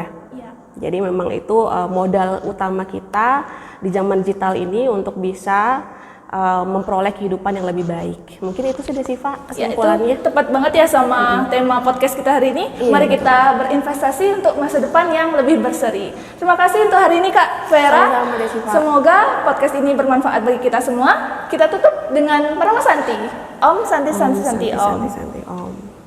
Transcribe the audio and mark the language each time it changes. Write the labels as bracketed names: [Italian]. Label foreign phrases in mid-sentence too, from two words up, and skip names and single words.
[Indonesian] Jadi memang itu modal utama kita di zaman digital ini untuk bisa memperoleh kehidupan yang lebih baik. Mungkin itu sudah Siva Ya, itu kesimpulannya. tepat banget ya sama tema podcast kita hari ini. Iya, Mari betul. kita berinvestasi untuk masa depan yang lebih berseri. Terima kasih untuk hari ini Kak Vera. Sama-sama, Desiva. Semoga podcast ini bermanfaat bagi kita semua. Kita tutup dengan Parama Santi. [Sanskrit] Om Santi Santi Santi Om. Santi, Om.